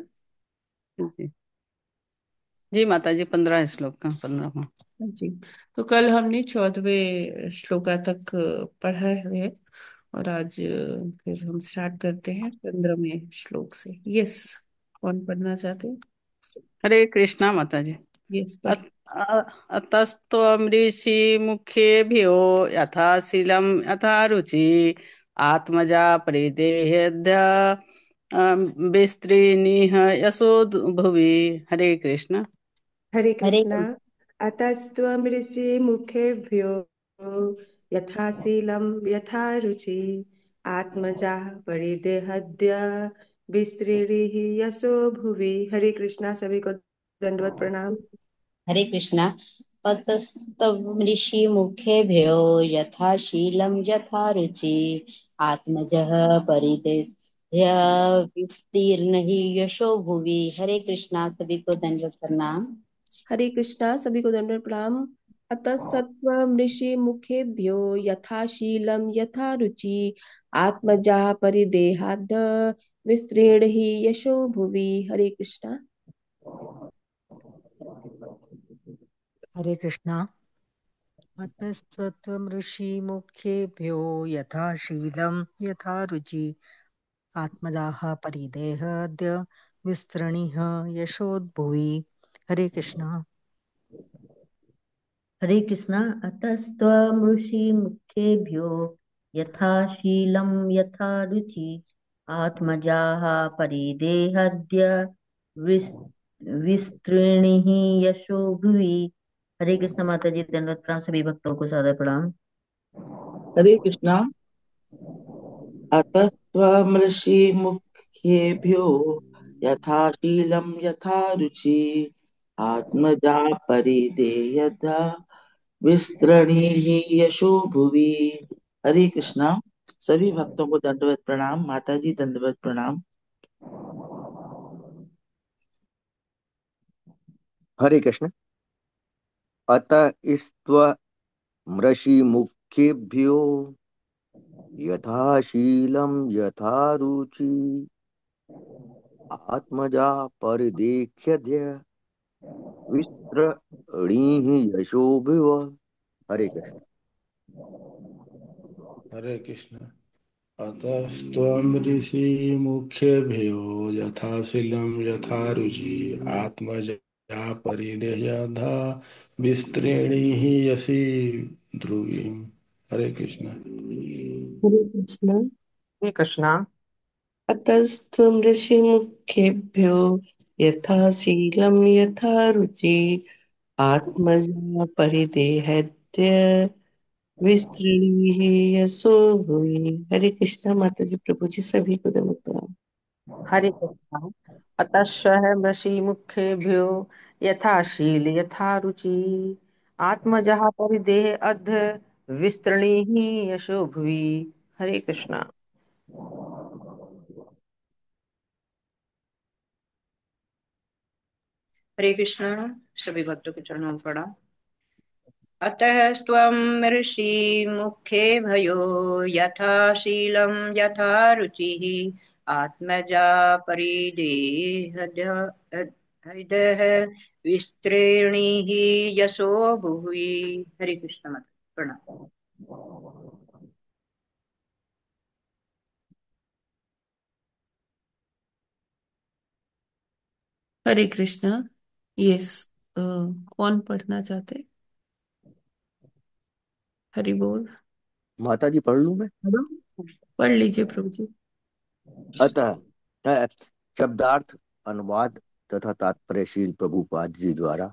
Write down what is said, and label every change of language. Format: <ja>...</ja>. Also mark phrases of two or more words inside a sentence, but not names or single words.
<hi>जी जी माता जी, 15 श्लोक का 15वां। जी। तो कल हमने 14वें श्लोका तक पढ़ा है, और आज फिर हम स्टार्ट करते हैं 15वें श्लोक से। यस, कौन पढ़ना चाहते हैं? हरे कृष्णा माता जी। यस पर।</hi> <sa>अतस्त्वमृषि मुखेभ्यो यथा शीलं यथा रुचि आत्मजा परिदेह्य विस्त्रीणिह यशो भुवि।</sa> <hi>हरे कृष्ण। हरे हरे कृष्णा।</hi> <sa>अतस्त्वमृषिमुखेभ्यो यथा शीलं यथा रुचि आत्मजाः परिदेहद्य विस्तृभिः यशो भुवि।</sa> <hi>हरे कृष्णा, सभी को दंडवत प्रणाम। हरे कृष्णा।</hi> <sa>ततस्तव ऋषि मुखेभ्यो यथा शीलं यथा रुचि आत्मजः परिदेह्य विस्तीर्ण ही यशो भुवि।</sa> <hi>हरे कृष्णा, सभी को दंडवत प्रणाम। हरे कृष्णा, सभी को दंडवत प्रणाम।</hi> <sa>अतः सत्त्वमृषि मुखेभ्यो यथाशीलं यथा रुचि आत्मजा परिदेहाद विस्तृण हि यशो भुवि।</sa> <hi>हरे कृष्णा। हरे कृष्णा।</hi> <sa>अतस्त्वं ऋषिमुखेभ्यो यथा शीलं यथा रुचि आत्मदाः परिदेहाद्य विस्तृणिः यशोद्भुवि।</sa> <hi>हरे कृष्णा। हरे कृष्णा।</hi> <sa>अतस्त्वमृषिमुखेभ्यो यथा शीलं यथा रुचि आत्मजाः परिदेहद्य विस- विस्तृणिः यशो भुवि।</sa> <hi>हरे कृष्ण माता जी, दंडवत प्रणाम सभी भक्तों को सादर प्रणाम। हरे कृष्णा।</hi> <sa>अतस्त्वमृषिमुखेभ्यो यथा शीलं यथा रुचि आत्मजा परिदेयता विस्तरणीहि यशो भुवि।</sa> <hi>हरे कृष्णा। सभी भक्तों को दंडवत प्रणाम। माता जी दंडवत प्रणाम। हरे कृष्ण।</hi> <sa>अतः मृषिमुखेभ्यो यथाशीलं यथा रुचि आत्मजा परिदेख्यद्य विस्तृणीहि यशोभिव।</sa> <hi>हरे कृष्ण। हरे कृष्ण।</hi> <sa>अतस्त्वं ऋषिमुखेभ्यो यथाशीलं यथा रुचि आत्मजा परिदेयधा विस्तृणीहि यसि ध्रुवीम्।</sa> <hi>हरे कृष्ण। हरे कृष्ण। हरे कृष्णा।</hi> <sa>अतस्त्वं ऋषिमुखेभ्यो यथा शीलं यथा रुचि आत्मजा परिदेहत्य विस्तृणीहि यशो भुवि।</sa> <hi>हरे कृष्णा माता जी, प्रभु जी सभी को नमः प्रणाम। हरे कृष्णा।</hi> <sa>अतः मृषिमुखेभ्यो यथा शील यथा रुचि आत्मजः परिदेह अध्य विस्तृणीहि यशो भुवि।</sa> <hi>हरे कृष्णा। हरे कृष्ण। सभी भक्तों के चरणों में प्रणाम।</hi> <sa>अतः स्वं ऋषि मुखे भयो यथा शीलं यथा रुचिः आत्मजा परिदेहः विस्तृणीहि यशो भुवि।</sa> <hi>हरे कृष्ण माता प्रणाम। हरे कृष्णा। यस, कौन पढ़ना चाहते? हरि बोल। माता जी पढ़ लूं मैं? पढ़ लीजिए प्रभु जी। अतः शब्दार्थ, अनुवाद तथा तात्पर्य शील प्रभुपाद जी द्वारा।</hi>